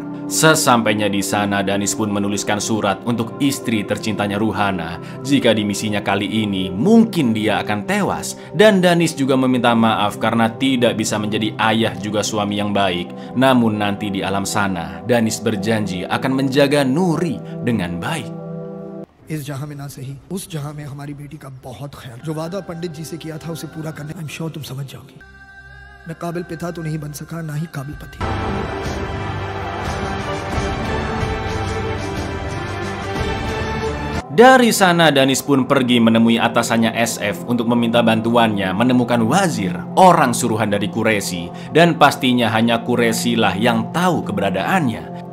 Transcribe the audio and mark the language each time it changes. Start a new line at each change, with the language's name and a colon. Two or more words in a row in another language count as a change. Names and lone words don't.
Indonesian: Sesampainya di sana, Danis pun menuliskan surat untuk istri tercintanya Ruhana. Jika di misinya kali ini mungkin dia akan tewas, dan Danis juga meminta maaf karena tidak bisa menjadi ayah juga suami yang baik. Namun nanti di alam sana, Danis berjanji akan menjaga Nuri dengan baik.
Hindi: इस जहां में ना सही उस जहां में हमारी बेटी का बहुत ख्याल। जो वादा पंडित जी से किया था उसे पूरा करने
English: I am sure
Hindi: तुम समझ जाओगी। मैं काबिल पिता तो नहीं बन सका, ना ही काबिल पति।
Indonesian: Dari sana Danis pun pergi menemui atasannya SF untuk meminta bantuannya menemukan wazir, orang suruhan dari Quraishi, dan pastinya hanya Quraishi lah yang tahu keberadaannya.